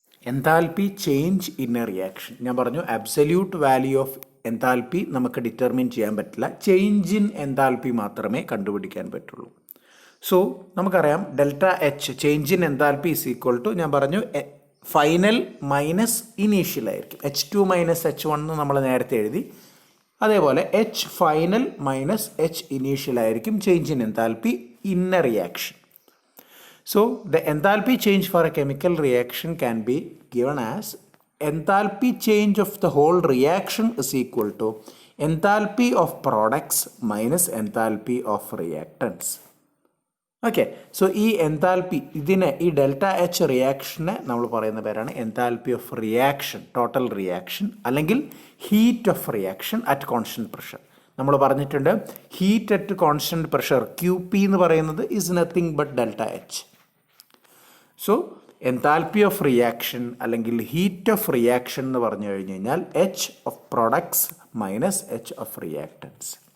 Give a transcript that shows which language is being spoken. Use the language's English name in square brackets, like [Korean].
[English] Enthalpy change in a reaction. [Malayalam] ഞാൻ പറഞ്ഞു absolute value of enthalpy നമുക്ക് ഡിറ്റർമിൻ ചെയ്യാൻ പറ്റില്ല. ചേഞ്ച് ഇൻ enthalpy മാത്രമേ കണ്ടുപിടിക്കാൻ പറ്റുള്ളൂ. സോ നമുക്കറിയാം delta H change in enthalpy is equal to ഞാൻ പറഞ്ഞു ഫൈനൽ മൈനസ് ഇനീഷ്യൽ ആയിരിക്കും. H2 മൈനസ് H1 എന്ന് നമ്മൾ നേരത്തെ എഴുതി. അതേപോലെ H final minus H initial ആയിരിക്കും change in enthalpy in a reaction. [English] So the enthalpy change for a chemical reaction can be given as enthalpy change of the whole reaction is equal to enthalpy of products minus enthalpy of reactants. [Malayalam] Okay, so ഈ enthalpy ഇതിനെ ഈ delta H റിയാക്ഷനെ നമ്മൾ പറയുന്ന പേരാണ് enthalpy of reaction, total reaction അല്ലെങ്കിൽ heat of reaction at constant pressure. നമ്മൾ പറഞ്ഞിട്ടുണ്ട് heat at constant pressure Q P എന്ന് പറയുന്നത് [English] Is nothing but delta H. [Malayalam] So enthalpy of reaction അല്ലെങ്കിൽ ഹീറ്റ് ഓഫ് റിയാക്ഷൻ എന്ന് പറഞ്ഞു കഴിഞ്ഞ് കഴിഞ്ഞാൽ H of products minus H of reactants.